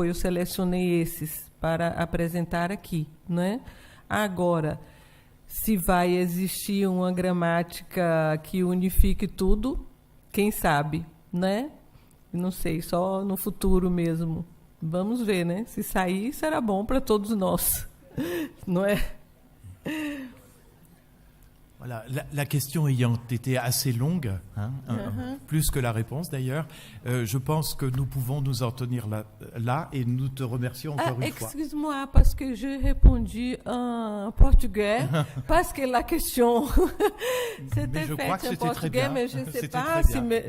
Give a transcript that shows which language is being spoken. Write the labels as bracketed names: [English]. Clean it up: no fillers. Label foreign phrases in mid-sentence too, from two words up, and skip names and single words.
[Portuguese] Eu selecionei esses para apresentar aqui, né? Agora, se vai existir uma gramática que unifique tudo, quem sabe, né? Não sei, só no futuro mesmo. Vamos ver, né? Se sair, será bom para todos nós. [Latin] Non est. [French] Voilà, la question ayant été assez longue, plus que la réponse d'ailleurs, je pense que nous pouvons nous en tenir là et nous te remercions encore une fois. Excuse-moi, parce que je répondis en portugais, parce que la question c'était faite en portugais, mais je ne sais pas si...